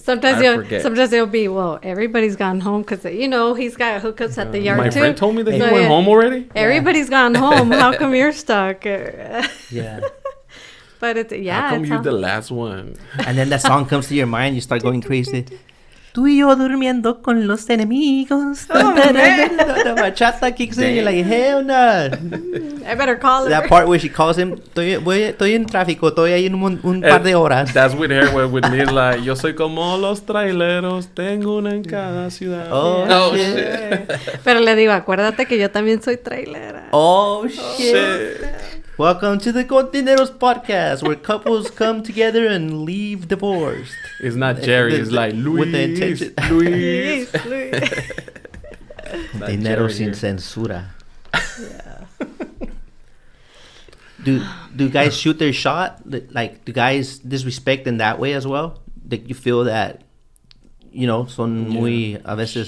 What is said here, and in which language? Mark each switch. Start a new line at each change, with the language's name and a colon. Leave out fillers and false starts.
English: Sometimes they'll be, well, everybody's gone home because, you know, he's got hookups at the yard My too. friend told me that he So, went home already. Everybody's gone home. How come you're stuck? Yeah. But it's, How come you're the last one? And then that song comes to your mind, you start going crazy.
Spanish: Tú y yo durmiendo con los enemigos.
English: The bachata kicks in, you're like, hell no. I better call her. That part where she calls him,
Spanish: estoy en tráfico, estoy ahí en un par de horas.
English: That's with her. With me, it's like,
Spanish: yo soy como los traileros, tengo una en cada ciudad.
English: Oh, shit.
Spanish: Pero le digo, acuérdate que yo también soy trailera.
English: Oh, shit. Welcome to the Kontainероz podcast, where couples come together and leave divorced. It's not Jerry. It's like Luis. With the intention. Luis.
Spanish: Kontainероz sin censura.
English: Do guys shoot their shot? Like, do guys disrespect in that way as well? That you feel that, you know,
Spanish: son muy a veces